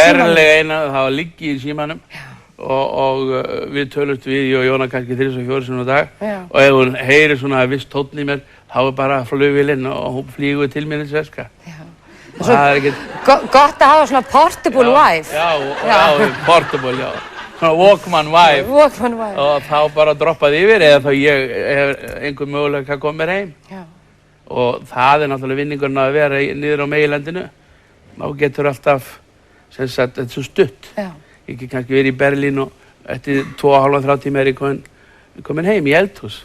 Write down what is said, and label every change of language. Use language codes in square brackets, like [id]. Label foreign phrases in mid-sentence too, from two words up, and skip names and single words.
[is] ég ferlega eina, þá ligg ég í símanum og við tölumst við, ég og Jóna kannski 3-4 sinnum á dag. Og ef hún heyrir svona viss tónn í mér, þá bara flugvélinn og hún flýgur til mér í sveska. Og það er ekkert... Gott að hafa svona [en] portable wife. [is] Já, portable, já. Svona [en] Walkman wife. Walkman wife. [is] Og þá bara droppaði yfir eða þá ég hef einhver möguleika að koma mér heim. Já. Og það er náttúrulega vinningurinn að vera niður á meginlandinu. Þá getur alltaf, sem sagt, þetta er svo stutt. Já. Ég get kannski verið í Berlín og eftir 2,5-3 tíma er ég komin heim í eldhús.